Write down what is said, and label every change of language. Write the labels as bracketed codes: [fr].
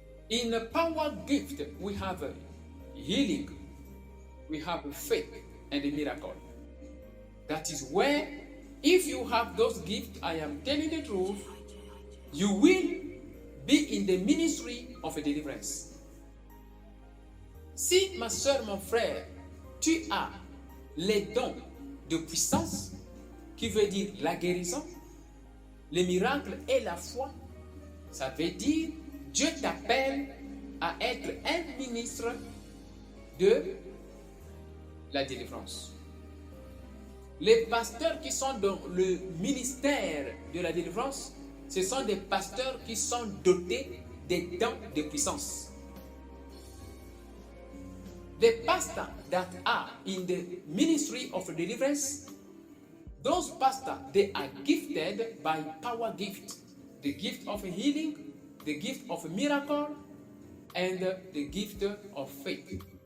[en] In the power gift, we have healing, we have faith and a miracle. That is where, if you have those gifts, I am telling the truth, you will be in the ministry of deliverance. [fr] Si, ma soeur, mon frère, tu as les dons de puissance, qui veut dire la guérison, le miracle et la foi, ça veut dire Dieu t'appelle à être un ministre de la délivrance. Les pasteurs qui sont dans le ministère de la délivrance, ce sont des pasteurs qui sont dotés des dons de puissance. [en] The pastors that are in the ministry of deliverance, those pastors, they are gifted by power gift. The gift of healing, the gift of miracle, and the gift of faith.